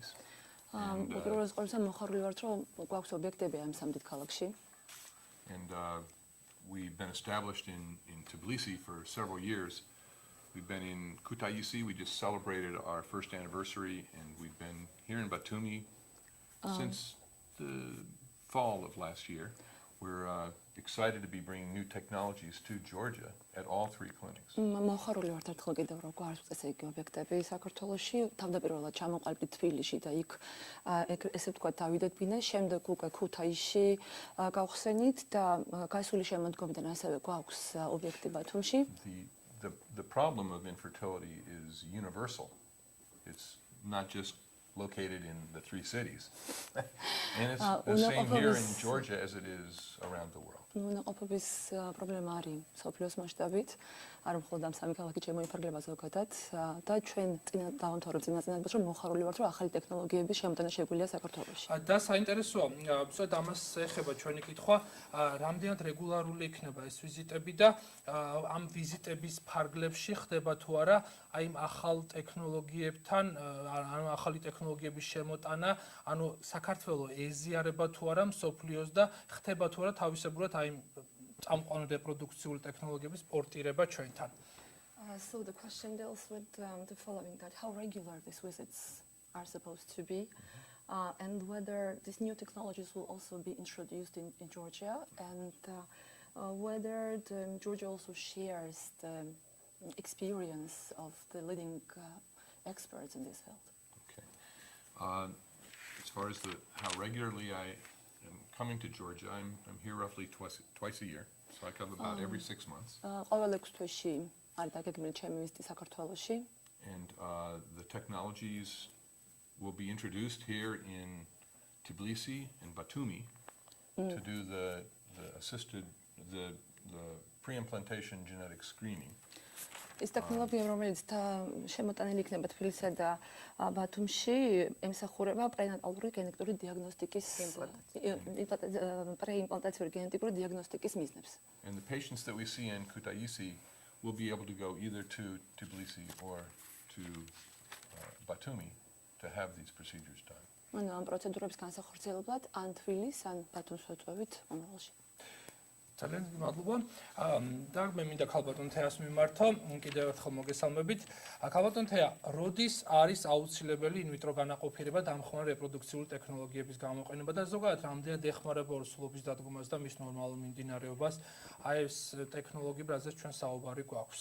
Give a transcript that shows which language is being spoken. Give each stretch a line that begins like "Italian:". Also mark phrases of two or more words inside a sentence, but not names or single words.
English: And we've been established in Tbilisi for several years. We've been in Kutaisi, we just celebrated our first anniversary, and we've been here in Batumi since the fall of last year. We're excited to be bringing new technologies to Georgia at all three clinics.
Georgian: მოხარული ვართ ერთხელ კიდევ რომ გვაქვს ესე იგი ობიექტები საქართველოში, თავდაპირველად ჩამოყალიბდით თბილისში და იქ ესე ვთქვათ დავიდეთ ბინას, შემდეგ უკვე ქუთაისში გავხსენით და გასული შემოდგომიდან ასევე გვაქვს ობიექტი ბათუმში.
English: The problem of infertility is universal. It's not just located in the three cities. And it's the same here in Georgia as it is around the world.
Georgian: უნაყოფობის პრობლემა არის სოფლიოს მასშტაბით, არ მხოლოდ ამ სამი ქალაქით შემოიფარგლება ზოგადად და ჩვენ დავამთავრებ წინაწინებას რომ მოხარული ვართ რომ ახალი ტექნოლოგიების შემოტანა შეგვიძლია საქართველოში. და საინტერესოა, სწორედ ამას ეხება ჩვენი კითხვა, რამდენად რეგულარული იქნება ეს ვიზიტები და ამ ვიზიტების ფარგლებში ხდება თუ არა აი ამ ახალ ტექნოლოგიებთან, ანუ ახალი ტექნოლოგიების შემოტანა, ანუ საქართველოს ეზიარება თუ არა მსოფლიოს და ხდება თუ არა თავისებურად აი წამყვანი რეპროდუქციული ტექნოლოგიების პორტირება ჩვენთან.
English: So the question deals with the following, that how regular these visits are supposed to be, and whether these new technologies will also be introduced in Georgia, and whether Georgia also shares the experience of the leading experts in this field. Okay. As far as how regularly I am coming to Georgia, I'm here roughly twice a year, so I come about every 6 months.
Georgian: ყოველ 6 თვეში არის დაგეგმილი ჩემი ვიზიტი საქართველოში.
English: And the technologies will be introduced here in Tbilisi and Batumi to do the pre-implantation genetic screening.
Georgian: ეს ტექნოლოგია, რომელიც შემოტანილი იქნება თბილისსა და ბათუმში, ემსახურება პრენატალური გენეტიკური დიაგნოსტიკის პრეიმპლანტაციური გენეტიკური დიაგნოსტიკის მიზნებს.
English: And the patients that we see in Kutaisi will be able to go either to Tbilisi or to Batumi to have these procedures done.
Georgian: ანუ ამ პროცედურების განსახორციელებლად ან თბილისს ან ბათუმს ვაწვევით მომავალში. ძალიან დიდი მადლობა. და მე მინდა ქალბატონ თეას მიმართო, კიდევ ერთხელ მოგესალმებით. ქალბატონ თეა, როდის არის აუცილებელი ინვიტრო განაყოფიერება დამხმარე რეპროდუქციული ტექნოლოგიების გამოყენება და ზოგადად რამდენად ეხმარება ორსულობის დადგომას და მის ნორმალურ მიმდინარეობას აი ეს ტექნოლოგიები, რაზეც ჩვენ საუბარი გვაქვს.